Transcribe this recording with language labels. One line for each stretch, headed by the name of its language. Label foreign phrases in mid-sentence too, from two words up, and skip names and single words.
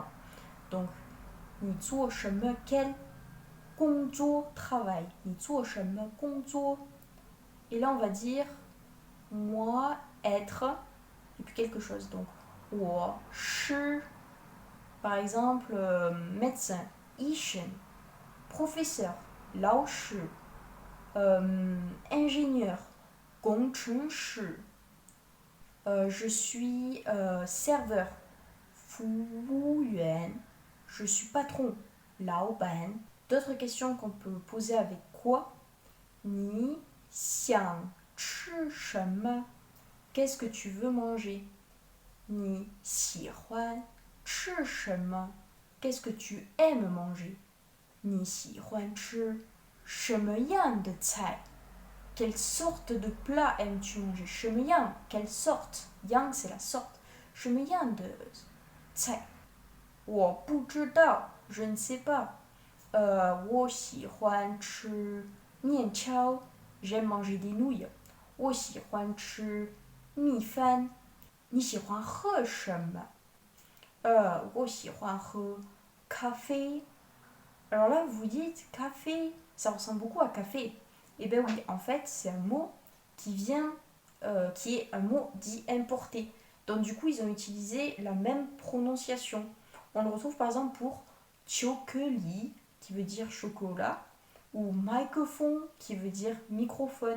Chinese: Donc, 你做什么 quel gongzuo, travail. 你做什么工作.
French: Et là, on va dire moi, être, et puis quelque chose. Donc,
Chinese: 我是.
French: Par exemple, médecin,
Chinese: 医生, professeur, 老师, ingénieur, 工程师.
French: Je suis serveur,
Chinese: 服务员.
French: Je suis patron,
Chinese: 老板.
French: D'autres questions qu'on peut poser avec quoi?
Chinese: 你想吃什么?
French: Qu'est-ce que tu veux manger?
Chinese: 你喜欢吃什么?
French: Qu'est-ce que tu aimes manger?
Chinese: 你喜欢吃什么样的菜?
French: Quelle sorte de plat aimes-tu manger?
Chinese: 什么样?
French: Quelle sorte? Yang, c'est la sorte.
Chinese: 什么样的菜? 我不知道,
French: je ne sais pas.
Chinese: 我喜欢吃面条,
French: j'aime manger des nouilles.
Chinese: 我喜欢吃米饭. 你喜欢喝什么? 我喜欢喝咖啡.
French: Alors là, vous dites café, ça ressemble beaucoup à café. Eh bien oui, en fait, c'est un mot qui est un mot dit importé. Donc du coup, ils ont utilisé la même prononciation. On le retrouve par exemple pour chokeli, qui veut dire chocolat, ou microphone, qui veut dire microphone.